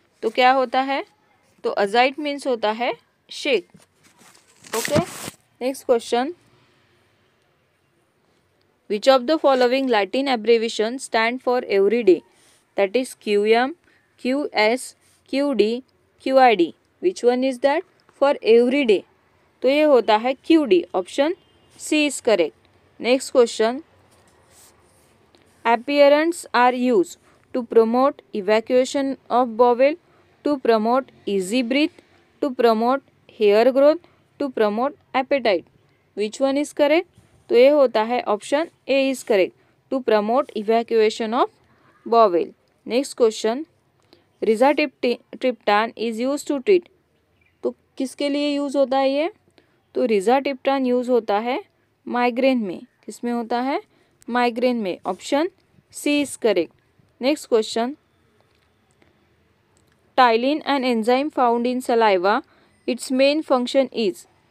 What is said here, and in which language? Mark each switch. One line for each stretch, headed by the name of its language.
Hindi: तो क्या होता है? तो
English: agite means
Hindi: होता है shake.
English: Okay. Next question. Which of the following Latin abbreviations stand for everyday? That is QM, QS, QD, QID. Which one is that? For everyday.
Hindi: तो ये होता है QD।
English: Option C is correct. Next question, appearance are used to promote evacuation of bowel, to promote easy breath, to promote hair growth, to promote appetite. Which one is correct?
Hindi: तो ये होता है
English: Option A is correct, to promote evacuation of bowel. Next question, rizatriptan is use to treat.
Hindi: तो किसके लिए use होता है ये? तो रिजाट्रिप्टान यूज होता है माइग्रेन में। किसमें होता है? माइग्रेन में।
English: Option C is correct. Next question, ptyalin an enzyme found in saliva, its main function is.